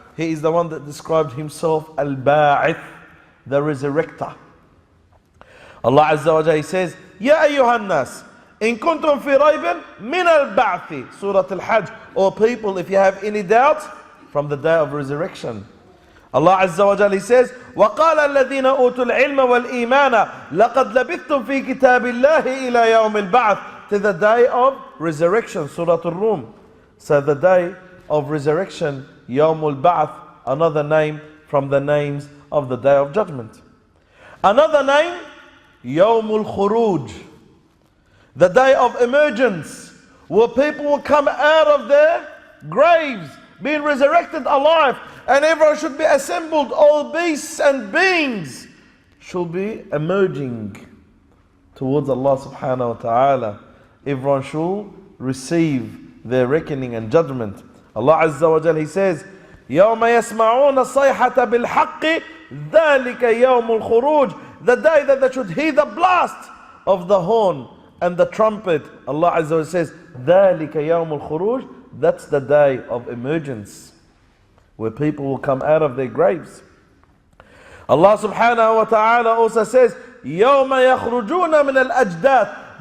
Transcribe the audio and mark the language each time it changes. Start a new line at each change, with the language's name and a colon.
English: He is the one that described Himself Al-Ba'ith, the resurrector. Allah Azza wa Jalla says,
Arabic: Ya ayyuhan nas, in kuntum fi raybin min al-ba'thi. Surah Al-Hajj.
English: O people, if you have any doubts from the day of resurrection. Allah Azza wa Jalla says,
Arabic: وَقَالَ الَّذِينَ أُوتُوا الْعِلْمَ وَالْإِيمَانَ لَقَدْ لَبِثْتُمْ فِي كِتَابِ اللَّهِ إِلَى يَوْمِ الْبَعْثِ.
English: To the day of resurrection. Surah Al-Rum. So the day of resurrection, Yawm al-Ba'th, another name from the names of the day of judgment. Another name, Yawm al-Khuruj, the day of emergence, where people will come out of their graves, being resurrected alive, and everyone should be assembled. All beasts and beings should be emerging towards Allah subhanahu wa ta'ala. Everyone should receive their reckoning and judgment. Allah Azza wa Jal, He says,
Arabic: يَوْمَ يَسْمَعُونَ الصَّيْحَةَ بِالْحَقِّ ذَلِكَ يَوْمُ الْخُرُوجِ.
English: The day that they should hear the blast of the horn and the trumpet. Allah Azza wa Jal says,
Arabic: ذَلِكَ يَوْمُ الْخُرُوجِ.
English: That's the day of emergence, where people will come out of their graves. Allah subhanahu wa ta'ala also says,
Arabic: يَوْمَ يَخْرُجُونَ مِنَ الْأَجْدَاثِ.